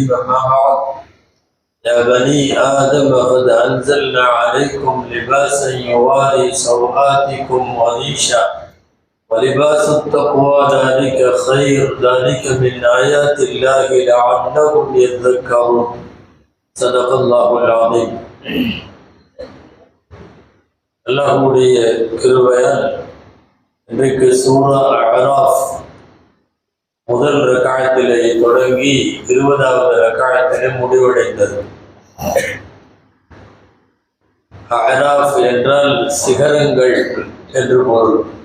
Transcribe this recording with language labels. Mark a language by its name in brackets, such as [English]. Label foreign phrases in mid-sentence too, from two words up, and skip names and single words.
[Arabic] أما بعد، يا بني آدم قد أنزلنا عليكم لباسا يواري سوآتكم وريشا ولباس التقوى ذلك خير، ذلك من آيات الله لعلهم يذكرون. صدق الله العظيم. [Tamil] அல்லாஹ்வுடைய கிருபையால் இன்றைக்கு சூரா அஅராஃப் முதல் ரக்காயத்திலே தொடங்கி 20வது ரக்காயத்திலே முடிவடைந்தது. அஅராஃப் என்றால் சிகரங்கள் என்று பொருள்.